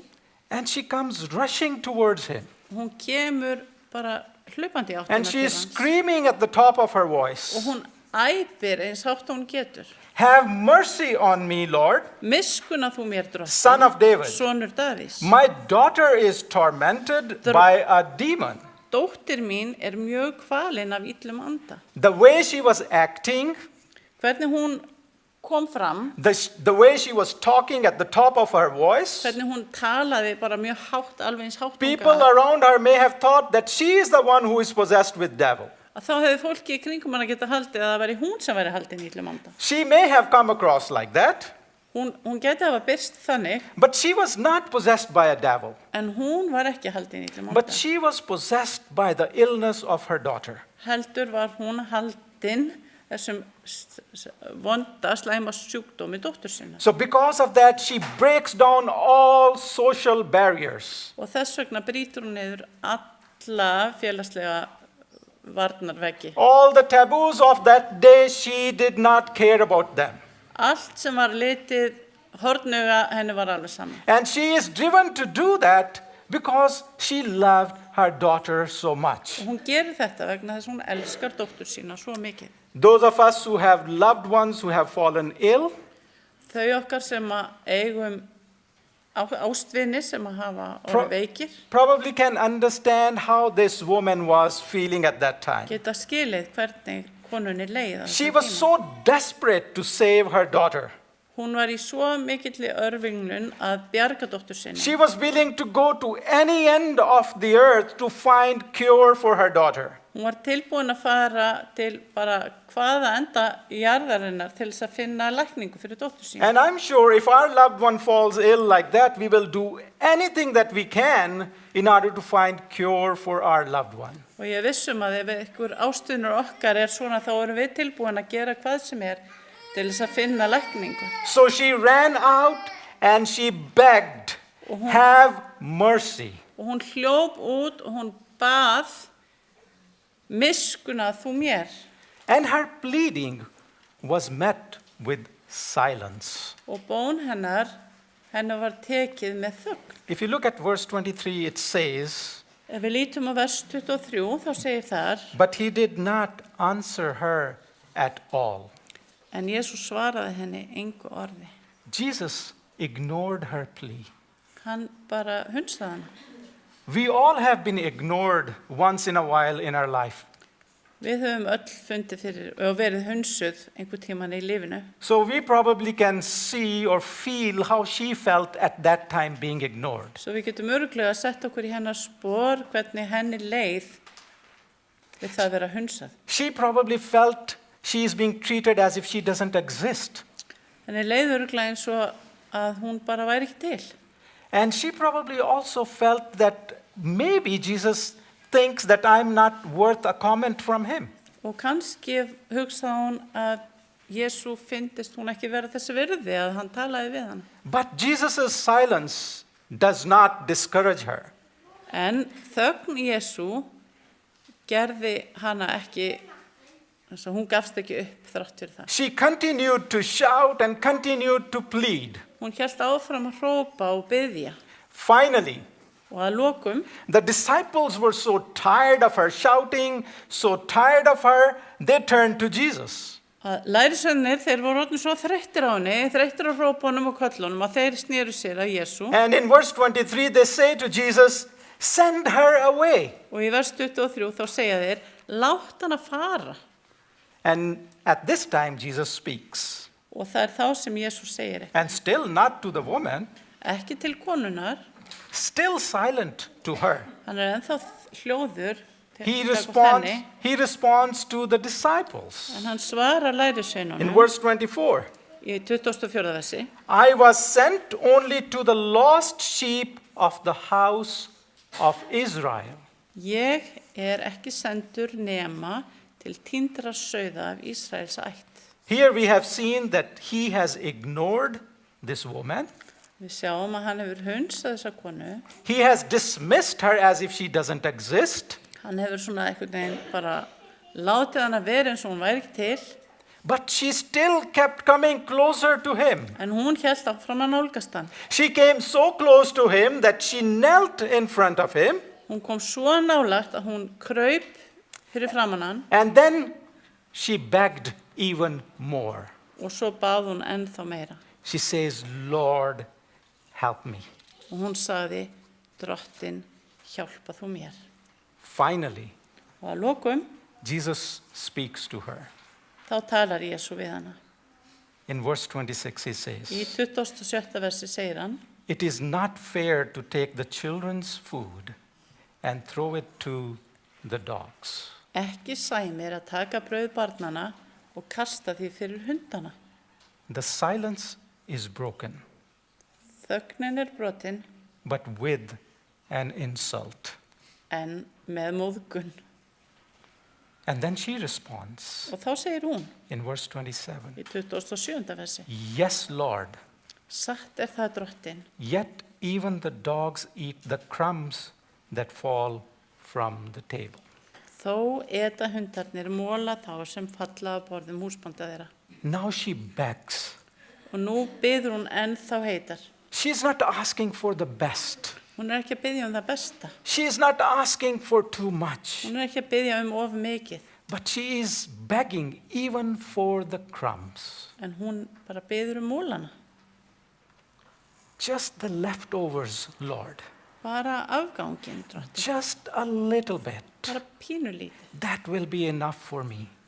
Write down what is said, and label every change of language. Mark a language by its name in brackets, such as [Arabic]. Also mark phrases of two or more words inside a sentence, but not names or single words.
[English] and she comes rushing towards him. [Icelandic] hún kemur bara hlaupandi í áttina [English] And [Icelandic] til [English] she is [Icelandic] hans [English] screaming at the top of her [Icelandic] og [English] voice, [Icelandic] hún æpir eins hátt og hún getur. [English] "Have mercy on me, Lord, [Icelandic] Miskuna þú mér [English] Son of David. [Icelandic] sonur Davís. [English] My daughter is tormented by a demon." [Icelandic] Dóttir mín mjög kvalin af illum anda. [English] The way she was acting, [Icelandic] Hvernig hún kom fram, [English] the way she was talking at the top of her voice, [Icelandic] hvernig hún talaði bara mjög hátt, alveg eins hátt [English] people around her may have thought that she is the one who is possessed with devil. [Icelandic] að þá hefði fólki í kringum hana geta haldið að það væri hún sem væri haldin í illum anda. [English] She may have come across like that, [Icelandic] Hún geti hafa byrst þannig, [English] but she was not possessed by a devil. [Icelandic] en hún var ekki haldin í illum [English] But [Icelandic] anda. [English] she was possessed by the illness of her daughter. [Icelandic] Heldur var hún haldin þessum vonda slæma sjúkdómi dóttur sinna. [English] So because of that, she breaks down all social barriers. [Icelandic] Og þess vegna brýtur hún niður alla félagslega varnarveggi. [English] All the taboos of that day, she did not care about them. [Icelandic] Allt sem var litið hornuga henni var alveg saman. [English] And she is driven to do that because she loved her daughter so much. [Icelandic] Og hún gerir þetta vegna þess að hún elskar dóttur sína svo mikið. [English] Those of us who have loved ones who have fallen ill, [Icelandic] Þau okkar sem að eigum ástvini sem að hafa orðið veikir [English] probably can understand how this woman was feeling at that time. [Icelandic] geta skilið hvernig konunni leið á [English] She [Icelandic] þessum [English] was [Icelandic] tíma. [English] so desperate to save her daughter. [Icelandic] Hún var í svo mikilli örvinglun að bjarga dóttur sinni. [English] She was willing to go to any end of the earth to find cure for her daughter. [Icelandic] Hún var tilbúin að fara til bara hvaða enda jarðarinnar til þess að finna lækningu fyrir dóttur sína. [English] And I'm sure if our loved one falls ill like that, we will do anything that we can in order to find cure for our loved one. [Icelandic] Og ég er viss að ef einhver ástvinur okkar svona, þá erum við tilbúin að gera hvað sem til þess að finna lækningu. [English] So she ran out and she begged, have mercy. [Icelandic] Og hún hljóp út og hún bað miskuna þú mér. [English] And her pleading was met with silence. [Icelandic] Og bón hennar var tekið með þögn. [English] If you look at verse 23, it says, [Icelandic] Ef við lítum á vers 23, þá segir þar, [English] but he did not answer her at all. [Icelandic] en Jesús svaraði henni engu orði. [English] Jesus ignored her plea. [Icelandic] Hann bara hunsaði hana. [English] We all have been ignored once in a while in our life. [Icelandic] Við höfum öll fundið fyrir og verið hunsuð einhver tíman í lífinu. [English] So we probably can see or feel how she felt at that time being ignored. [Icelandic] Svo við getum örugglega að setja okkur í hennar spor hvernig henni leið við það að vera hunsað. [English] She probably felt she is being treated as if she doesn't exist. [Icelandic] Henni leið örugglega eins og að hún bara væri ekki til. [English] And she probably also felt that maybe Jesus thinks that I'm not worth a comment from him. [Icelandic] Og kannski hugsaði hún að Jesú fyndist hún ekki vera þessi virði að hann talaði við hann. [English] But Jesus' silence does not discourage her. [Icelandic] En þögn Jesú gerði hana ekki, hún gafst ekki upp þrátt fyrir það. [English] She continued to shout and continued to plead. [Icelandic] Hún hélt áfram að hrópa og biðja. [English] Finally, [Icelandic] Og að lokum, [English] the disciples were so tired of her shouting, so tired of her, they turned to Jesus. [Icelandic] að lærisveinarnir, þeir voru orðnir svo þreyttir á henni, þreyttir á hrópunum og köllunum að þeir snéru sér að Jesú. [English] And in verse 23, they say to Jesus, send her away. [Icelandic] Og í vers 23 þá segja þeir, látt hana fara. [English] And at this time, Jesus speaks. [Icelandic] Og það þá sem Jesús segir, [English] And still not to the woman, [Icelandic] ekki til konunnar, [English] still silent to her. [Icelandic] hann ennþá hljóður [English] He [Icelandic] gagnvart henni, [English] responds to the disciples. [Icelandic] en hann svarar [English] In [Icelandic] lærisveinunum [English] verse 24, [Icelandic] í 24. versi. [English] I was sent only to the lost sheep of the house of Israel. [Icelandic] Ég ekki sendur nema til týndra sauða af Ísraels ætt. [English] Here we have seen that he has ignored this woman. [Icelandic] Við sjáum að hann hefur hunsað þessa konu. [English] He has dismissed her as if she doesn't exist. [Icelandic] Hann hefur svona einhvern veginn bara látið hana vera eins og hún væri ekki til. [English] But she still kept coming closer to him. [Icelandic] En hún hélt áfram að nálgast hann. [English] She came so close to him that she knelt in front of him. [Icelandic] Hún kom svo nálægt að hún kraup fyrir framan hann [English] And then she begged even more. [Icelandic] og svo bað hún ennþá meira. [English] She says, Lord, help me. [Icelandic] Og hún sagði, Drottin, hjálpa þú mér. [English] Finally, [Icelandic] Og að lokum, [English] Jesus speaks to her. [Icelandic] þá talar Jesú við hana. [English] In verse 26, he [Icelandic] Í [English] says, [Icelandic] 27. versi segir hann, [English] it is not fair to take the children's food and throw it to the dogs. [Icelandic] ekki sæmir að taka brauð barnana og kasta því fyrir hundana. [English] The silence is broken, [Icelandic] Þögnin brotin, [English] but with an insult. [Icelandic] en með móðgun. [English] And then she responds [Icelandic] Og þá segir hún [English] in verse 27, [Icelandic] í 27. versi, [English] yes, Lord, [Icelandic] satt það Drottin, [English] yet even the dogs eat the crumbs that fall from the table. [Icelandic] þó eta hundarnir móla þá sem falla af borðum húsbónda þeirra. [English] Now she begs. [Icelandic] Og nú biður hún ennþá heitar. [English] She's not asking for the best. [Icelandic] Hún ekki að biðja það besta. [English] She is not asking for too much. [Icelandic] Hún ekki að biðja of mikið. [English] But she is begging even for the crumbs. [Icelandic] En hún bara biður mólana. [English] Just the leftovers, Lord. [Icelandic] Bara afganginn, Drottin. [English] Just a little bit. [Icelandic] Bara pínulítið. [English] That will be enough for me.